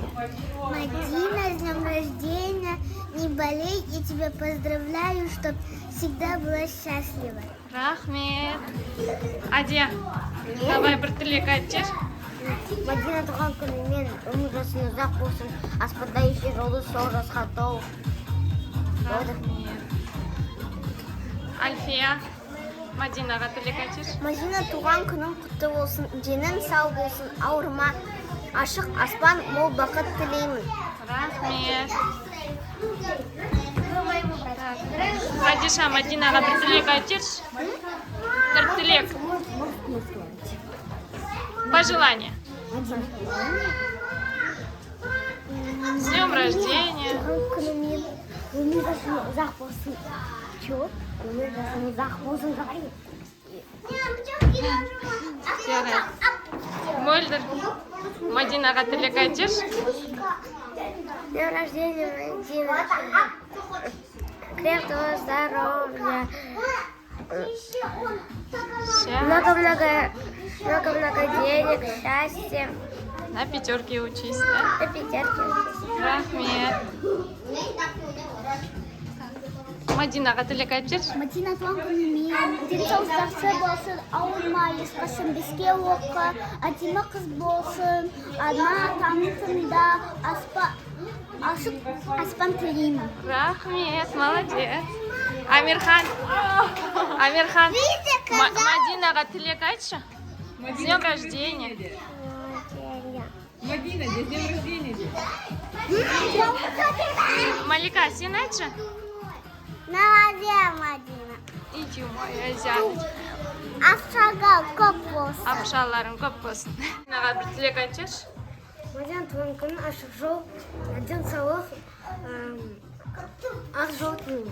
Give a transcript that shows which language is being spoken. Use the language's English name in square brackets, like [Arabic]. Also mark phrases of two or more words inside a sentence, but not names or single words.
[Russian] Мадина, с днем рождения. Не болей, я тебя поздравляю, чтобы всегда была счастлива. [Kazakh] Рахмет. Адия, давай бір тілек айтшы. Мадина туған күнімен өмір жасың ұзақ болсын. Аспанда ешке жолы сол жасқа толы. Рахмет. Альфия, Мадинаға тілек айтшы. Мадина туған күнің құтты болсын. Денің сау болсын, ауырма. Ашық аспан, мол бақыт тілеймін. Рахмет. Так, Хадиша, Мадинаға бір тілек айтыршы. Бір тілек. [Russian] Пожелание. С днем рождения. [Kazakh] Мөлдір. Мадинаға тілек айтыршы. [Russian] Днем рождения, Мадина. Крепкого здоровья. Много-много денег, счастья. На пятерке учись, да? На пятерке учись. [Kazakh] Рахмет. Мадинаға тілек айтыршы. Мадина туған күнімен денсаулық жақсы болсын, ауырмай, ешқашан беске оқы, әдемі қыз болсын, ана танытында ашық аспан тілеймін. Рахмет, молодец. Амирхан. Амирхан. Мадинаға тілек айтшы. [Russian] С днем рождения. Мадина, с днем рождения. [Kazakh] Малика, сен айтшы. [Russian] Молодец, Мадина. Иди, моя зяночка. [Kazakh] Ақшаға көп болсын. Ақшаларың көп болсын. Мадинаға бір тілек айтшы. Мадина туған күні ашық жол, денсаулық, ақ жол тілеймін.